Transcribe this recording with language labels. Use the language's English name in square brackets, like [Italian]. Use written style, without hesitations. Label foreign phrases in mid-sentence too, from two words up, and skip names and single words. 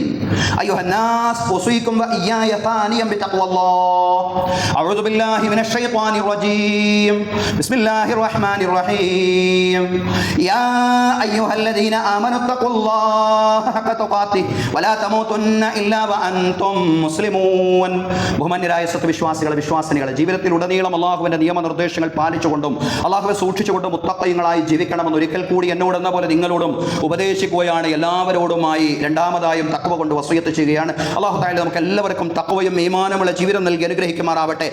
[Arabic] أيها الناس، أوصيكم وإياي ثانيا بتقوى الله. أعوذ بالله من الشيطان الرجيم. بسم الله الرحمن الرحيم. يا أيها الذين آمنوا اتقوا الله حق تقاته ولا تموتن إلا وأنتم مسلمون. [Malayalam] ബഹുമാന്യരായ സത്യവിശ്വാസികളെ, വിശ്വാസിനികളെ, ജീവിതത്തിലുടനീളം അല്ലാഹുവിന്റെ നിയമനിർദ്ദേശങ്ങൾ പാലിച്ചുകൊണ്ടും അല്ലാഹുവെ സൂക്ഷിച്ചുകൊണ്ടും മുത്തഖീങ്ങളായി ജീവിക്കണമെന്ന് ഒരിക്കൽ കൂടി എന്നോടെന്ന പോലെ നിങ്ങളോടും ഉപദേശിക്കുകയാണ്. എല്ലാവരോടുമായി രണ്ടാമതായും തഖ്വ കൊണ്ട് വസിയത്ത് ചെയ്യുകയാണ്. [Arabic] الله تعالى [Malayalam] നമുക്ക് എല്ലാവർക്കും തഖ്വയും ഈമാനുമുള്ള ജീവിതം നൽകി അനുഗ്രഹിക്കുമാറാവട്ടെ.